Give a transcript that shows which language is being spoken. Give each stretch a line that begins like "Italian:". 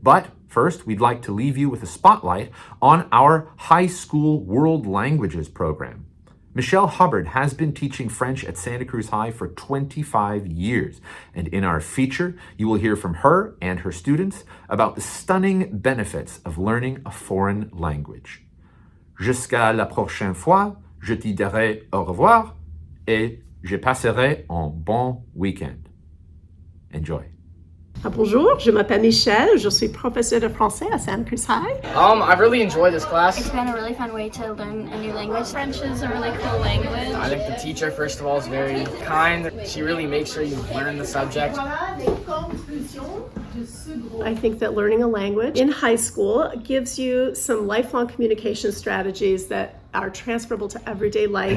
English: But first, we'd like to leave you with a spotlight on our high school world languages program. Michelle Hubbard has been teaching French at Santa Cruz High for 25 years. And in our feature, you will hear from her and her students about the stunning benefits of learning a foreign language.
French: Jusqu'à la prochaine fois, je te dirai au revoir et je passerai un bon week-end.
English: Enjoy.
French: Bonjour, je m'appelle Michelle, je suis professeure de français à Santa Cruz High.
English: I've really enjoyed this class. It's been a really fun way to learn a new language. French is a really cool language. I think the teacher, first of all, is very kind. She really makes sure you learn the subject. I think that learning a language in high school gives you some lifelong communication strategies that are transferable to everyday life.